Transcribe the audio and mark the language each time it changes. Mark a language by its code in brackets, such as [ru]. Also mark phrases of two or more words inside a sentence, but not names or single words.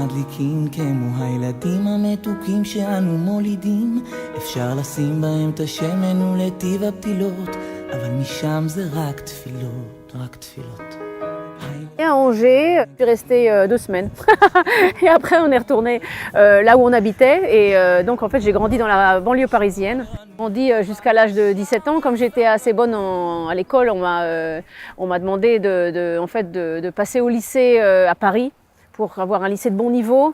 [he] מתוקים כמו הילדים המתוקים שאנו מולידים, אפשר לשים בהם את השמן ולטיב הפתילות, אבל משם זה רק תפילות, רק תפילות. [fr] Et à Angers, je suis restée 2 semaines. Et après, on est retourné là où on habitait. Et donc, en fait, j'ai grandi dans la banlieue parisienne. J'ai grandi jusqu'à l'âge de 17 ans. Comme j'étais assez bonne à l'école, on m'a demandé de passer au lycée à Paris pour avoir un lycée de bon niveau.